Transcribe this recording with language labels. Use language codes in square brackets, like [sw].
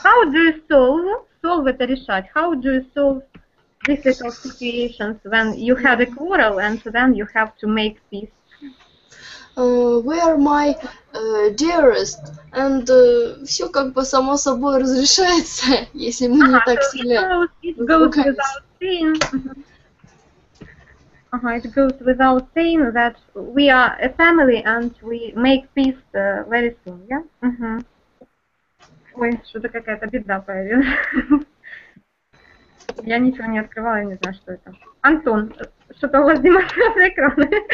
[en] How do you solve [ru] это решать? [en] How do you solve difficult situations when you had a quarrel and then you have to make peace? We are my dearest, and [ru] все как бы само собой разрешается, если мы не так сильно. [en] It goes without saying. It goes without saying that we are a family and we make peace very soon, yeah? [ru] Ой, что-то какая-то беда появилась. Я ничего не открывала, я не знаю, что это. Антон, что-то у вас демонстрация экрана.